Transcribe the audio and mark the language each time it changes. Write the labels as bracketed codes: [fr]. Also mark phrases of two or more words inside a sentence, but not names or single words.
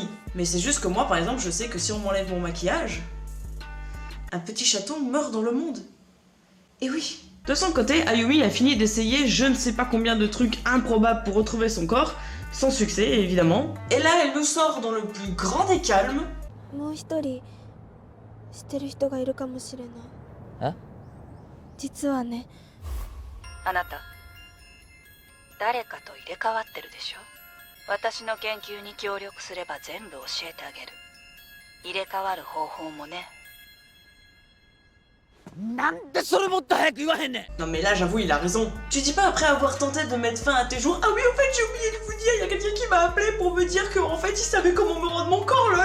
[fr] Mais c'est juste que moi, par exemple, je sais que si on m'enlève mon maquillage, un petit chaton meurt dans le monde. Et oui. De son côté, Ayumi a fini d'essayer je ne sais pas combien de trucs improbables pour retrouver son corps, sans succès évidemment. Et là, elle nous sort dans le plus grand des calmes. [ja] 知ってる人がいるかもしれない。え？実はね。あなた、誰かと入れ替わってるでしょ？私の研究に協力すれば全部教えてあげる。入れ替わる方法もね。なんでそれもっと早く言わへんねん。 [fr] Non mais là j'avoue il a raison. Tu dis pas après avoir tenté de mettre fin à tes jours, ah oui en fait j'ai oublié de vous dire, il y a quelqu'un qui m'a appelé pour me dire qu'en fait il savait comment me rendre mon corps lol.